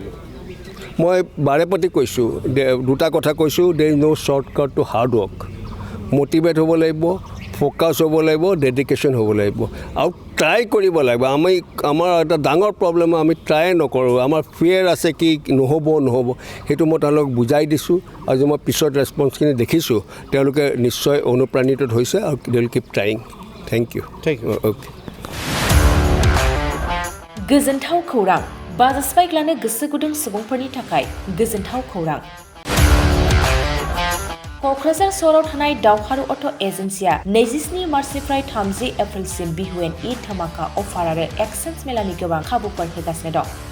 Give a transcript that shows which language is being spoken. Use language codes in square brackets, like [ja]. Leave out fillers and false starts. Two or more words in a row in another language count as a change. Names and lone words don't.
[as] মই বাৰে প্ৰতি কৈছোঁ দুটা কথা কৈছোঁ [en] there is no shortcut to hard work [as] মটিভেট হ'ব লাগিব ফ'কাছ হ'ব লাগিব ডেডিকেশ্যন হ'ব লাগিব আৰু ট্ৰাই কৰিব লাগিব আমাৰ এটা ডাঙৰ প্ৰব্লেম আমি ট্ৰাই নকৰোঁ আমাৰ ফিয়াৰ আছে কি নহ'ব সেইটো মই তেওঁলোকক বুজাই দিছোঁ আজি মই পিছত ৰেছপন্সখিনি দেখিছোঁ তেওঁলোকে নিশ্চয় অনুপ্ৰাণিত হৈছে আৰু [en] they will keep trying thank you okay [brx] गोजोनथाव खौरां बाजास्पाइक लानो गोसो गुदुं सुबुंफोरनि थाखाय गोजोनथाव खौरां क'क्राझार सहराव थानाय दावहारु अट' एजेन्सिया 27 मार्चनिफ्राय 30 एप्रिलसिम बिहुएन ईद धामाका अफार आरो एक्सचेन्ज मेलानि गोबां खाबुफोर होगासिनो दं